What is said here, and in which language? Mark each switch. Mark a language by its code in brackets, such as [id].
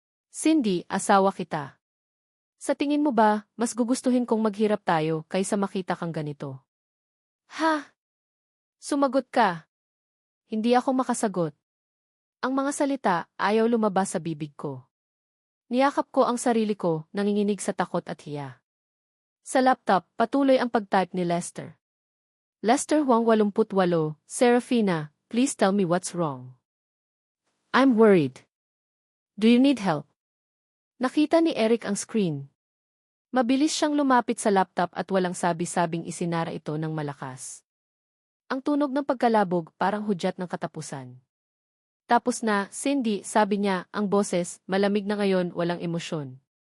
[tl] Cindy, asawa kita. Sa tingin mo ba, mas gugustuhin kong maghirap tayo kaysa makita kang ganito? Ha? Sumagot ka. Hindi ako makasagot. Ang mga salita ayaw lumabas sa bibig ko. Niyakap ko ang sarili ko, nanginginig sa takot at hiya. Sa laptop, patuloy ang pag-type ni Lester. [en] Lester Huang 88, Serafina, please tell me what's wrong. I'm worried. Do you need help? [tl] Nakita ni Eric ang screen. Mabilis siyang lumapit sa laptop at walang sabi-sabing isinara ito ng malakas. Ang tunog ng pagkalabog parang hudyat ng katapusan. Tapos na, Cindy, sabi niya, ang boses, malamig na ngayon, walang emosyon.